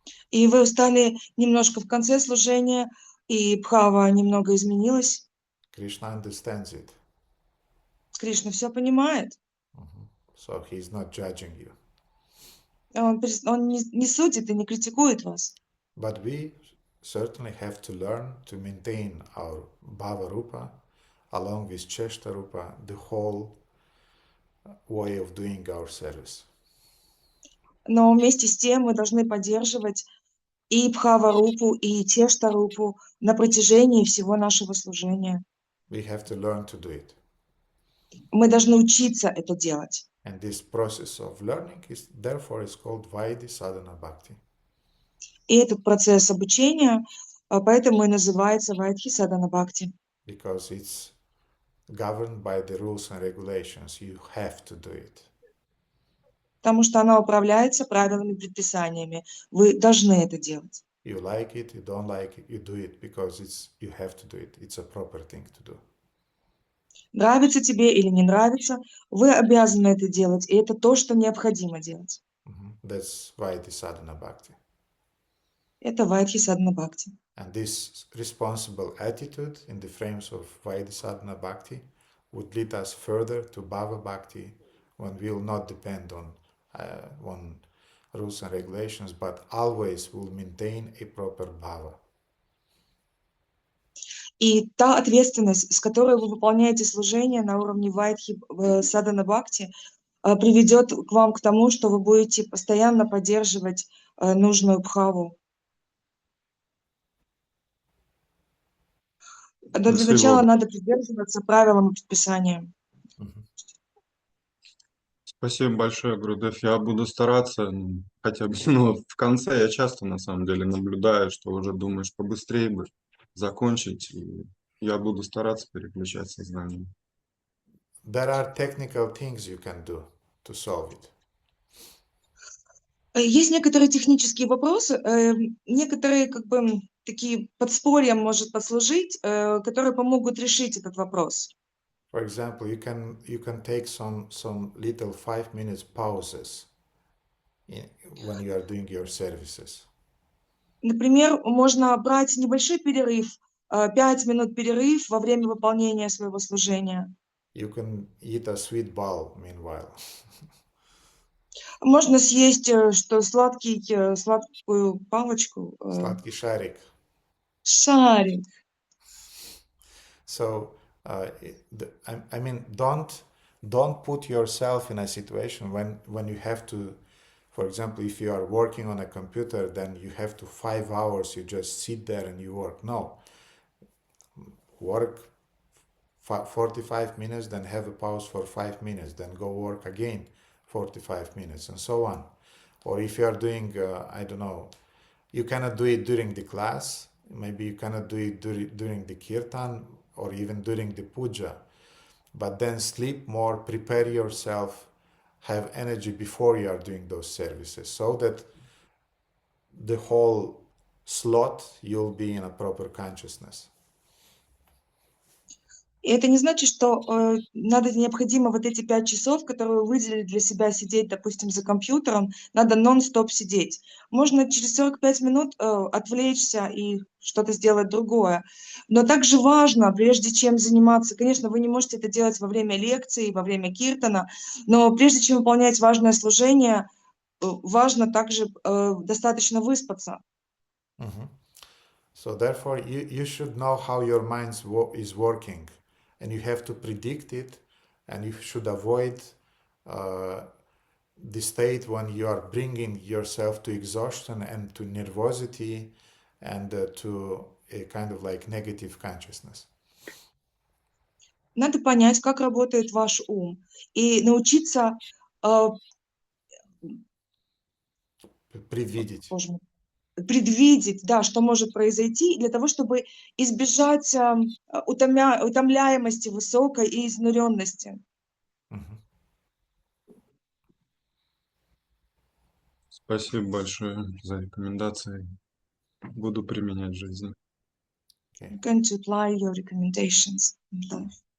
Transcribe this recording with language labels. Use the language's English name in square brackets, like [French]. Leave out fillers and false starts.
[Russian] и вы устали немножко в конце служения, и бхава немного изменилась. [English] Krishna understands it. [Russian] Кришна все понимает. [English] So he's not judging you. [Russian] Он не судит и не критикует вас. [English] But we certainly have to learn to maintain our Bhava Rupa along with Cheshta Rupa, the whole way of doing our service. [Russian] Но вместе с тем мы должны поддерживать и Бхава-рупу, и Чешта-рупу на протяжении всего нашего служения. [English] We have to learn to do it. [Russian] Мы должны учиться это делать. [English] And this process of learning is therefore is called Vaidhi Sadhana Bhakti. [Russian] И этот процесс обучения поэтому и называется Вайдхи Садана Бхакти. [English] Because it's governed by the rules and regulations. You have to do it. [Russian] Потому что она управляется правилами, предписаниями. Вы должны это делать. [English] You like it, you don't like it, you do it because you have to do it. It's a proper thing to do. [Russian] Нравится тебе или не нравится, вы обязаны это делать, и это то, что необходимо делать. [English] That's Vaidhi Sadhana Bhakti. [Russian] Это Вайдхи Садана Бхакти. [English] And this responsible attitude in the frames of Vaidhi Sadhana Bhakti would lead us further to Bhava Bhakti when we will not depend on rules and regulations, but always will maintain a proper Bhava. [Russian] И та ответственность, с которой вы выполняете служение на уровне Вайдхи Садана Бхакти, приведет к вам к тому, что вы будете постоянно поддерживать нужную бхаву. Но для начала надо придерживаться правилам и предписаниям. Спасибо большое, Гурудев. Я буду стараться, хотя бы в конце я часто на самом деле наблюдаю, что уже думаешь побыстрее бы закончить, и я буду стараться переключать сознание. [English] There are technical things you can do to solve it. [Russian] Есть некоторые технические вопросы, некоторые такие подспорья может послужить, которые помогут решить этот вопрос. [English] For example, you can take some little 5 minutes pauses when you are doing your services. [Russian] Например, можно брать небольшой перерыв, 5 минут перерыв во время выполнения своего служения. You can eat a sweet ball meanwhile. Можно съесть сладкую палочку. Сладкий шарик. Шарик. [English] So, I mean, don't put yourself in a situation when you have to, for example, if you are working on a computer, then you have to 5 hours, you just sit there and you work. No. Work 45 minutes, then have a pause for 5 minutes, then go work again 45 minutes, and so on. Or if you are doing, I don't know, you cannot do it during the class, maybe you cannot do it during the kirtan, or even during the puja, but then sleep more, prepare yourself, have energy before you are doing those services, so that the whole slot you'll be in a proper consciousness. [Russian] И это не значит, что необходимо вот эти 5 часов, которые вы выделили для себя сидеть, допустим, за компьютером, надо нон-стоп сидеть. Можно через 45 минут отвлечься и что-то сделать другое. Но также важно, прежде чем заниматься, конечно, вы не можете это делать во время лекции, во время киртана, но прежде чем выполнять важное служение, важно также достаточно выспаться. [English] So therefore, you should know how your mind is working. And you have to predict it, and you should avoid the state when you are bringing yourself to exhaustion and to nervosity and to a kind of like negative consciousness. [Russian] Надо понять, как работает ваш ум, и научиться предвидеть, да, что может произойти, для того, чтобы избежать утомляемости высокой и изнуренности. Спасибо большое за рекомендации. Буду применять в жизни. [English] I'm going to apply your recommendations in life.